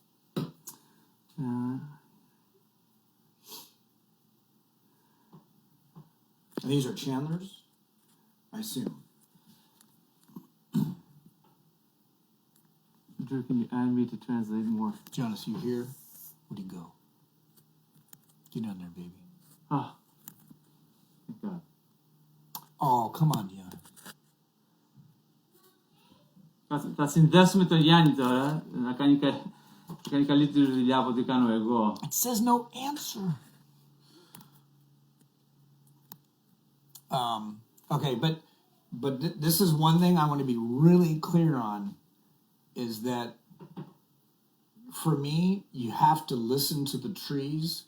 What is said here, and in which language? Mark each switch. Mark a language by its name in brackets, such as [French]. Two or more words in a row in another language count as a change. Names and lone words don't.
[English] And these are Chandlers, I assume. Drew, can you add me to translate more? Jonas, you here? Where'd he go? Get down there, baby. Ah. Thank God. Oh, come on, Dion. [Greek] Θα συνδέσουμε τον Γιάννη τώρα να κάνει καλύτερη δουλειά από ό,τι κάνω εγώ. [English] It says no answer. Okay, but this is one thing I want to be really clear on, is that for me, you have to listen to the trees.